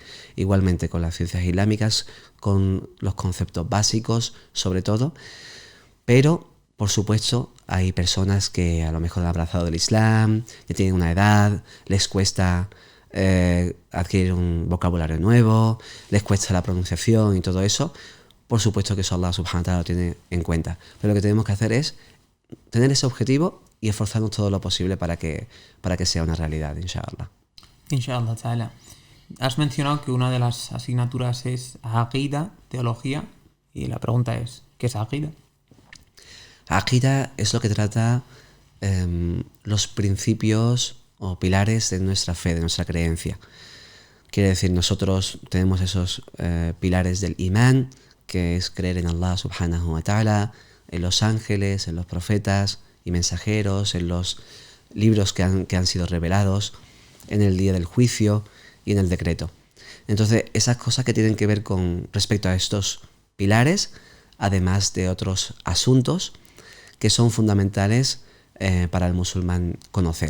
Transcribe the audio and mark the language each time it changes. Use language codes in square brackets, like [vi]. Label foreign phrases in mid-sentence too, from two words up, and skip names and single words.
[es] Igualmente con las ciencias islámicas, con los conceptos básicos sobre todo, pero por supuesto hay personas que a lo mejor han abrazado el Islam, ya tienen una edad, les cuesta adquirir un vocabulario nuevo, les cuesta la pronunciación y todo eso. Por supuesto que eso [ar] الله سبحانه وتعالى [es] lo tiene en cuenta, pero lo que tenemos que hacer es tener ese objetivo y esforzarnos todo lo posible para que sea una realidad, inshallah. [ar] إن شاء الله تعالى. [es] Has mencionado que una de las asignaturas es Aqida, teología, y la pregunta es, ¿qué es Aqida? Aqida es lo que trata los principios o pilares de nuestra fe, de nuestra creencia. Quiere decir, nosotros tenemos esos pilares del imán, que es creer en [ar] الله سبحانه وتعالى, [es] en los ángeles, en los profetas y mensajeros, en los libros que han sido revelados, en el día del juicio y en el decreto. Entonces, esas cosas que tienen que ver con respecto a estos pilares, además de otros asuntos que son fundamentales para el musulmán conocer.